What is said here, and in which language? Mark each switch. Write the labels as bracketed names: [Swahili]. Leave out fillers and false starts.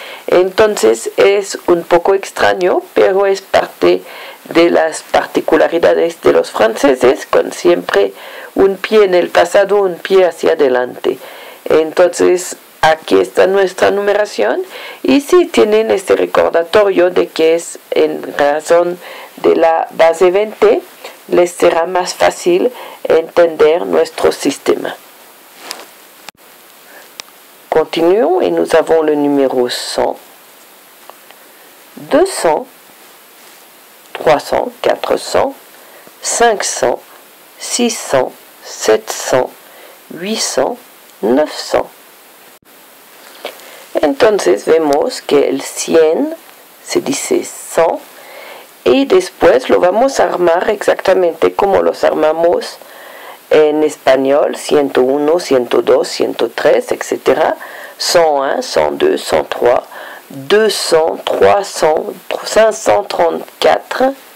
[Spanish] Entonces es un poco extraño, pero es parte de las particularidades de los franceses, con siempre un pie en el pasado, un pie hacia adelante. Entonces aquí está nuestra numeración y si tienen este recordatorio de que es en razón de la base 20, les será más fácil entender nuestro sistema. [French] Continuons et nous avons le numéro 100, 200, 300, 400, 500, 600, 700, 800, 900. [Spanish] Entonces vemos que el 100 se dice 100 y después lo vamos a armar exactamente como los armamos en español, 101, 102, 103, etc. [French] 101, 102, 103, 200, 300, 534,